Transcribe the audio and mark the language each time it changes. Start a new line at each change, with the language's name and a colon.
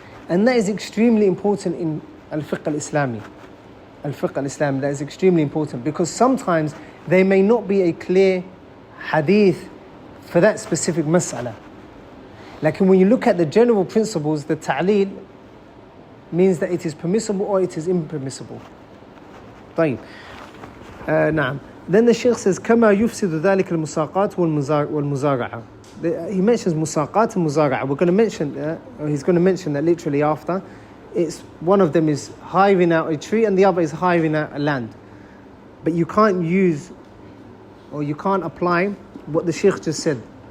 English: And that is extremely important in al-fiqh al-Islami. Al-fiqh al-Islami, that is extremely important because sometimes there may not be a clear hadith for that specific mas'ala. Like when you look at the general principles, the ta'lil means that it is permissible or it is impermissible.
Arabic: طيب. نعم.
English: Then the Shaykh says,
Arabic: كما يفسد ذلك المساقات والمزارعة.
English: He mentions musaqat and muzara'a. We're going to mention, he's going to mention that literally after. It's one of them is hiring out a tree and the other is hiring out a land. But you can't use or you can't apply what the Shaykh just said.